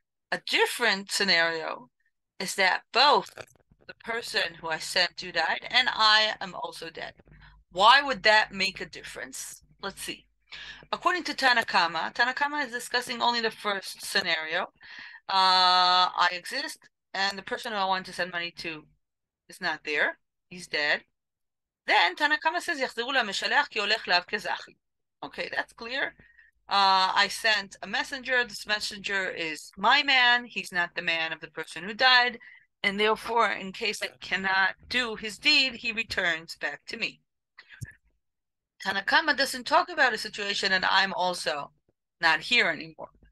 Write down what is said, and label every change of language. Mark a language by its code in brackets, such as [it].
[en] A different scenario is that both the person who I sent to died and I am also dead. Why would that make a difference? Let's see. According to Tanakama, Tanakama is discussing only the first scenario. I exist, and the person who I want to send money to is not there. He's dead. Then Tanakama says, [he] יחזרו למשלח כי הולך לאו כזכי. [en] Okay, that's clear. I sent a messenger. This messenger is my man. He's not the man of the person who died. And therefore, in case I cannot do his deed, he returns back to me. Tanakama doesn't talk about a situation and I'm also not here anymore.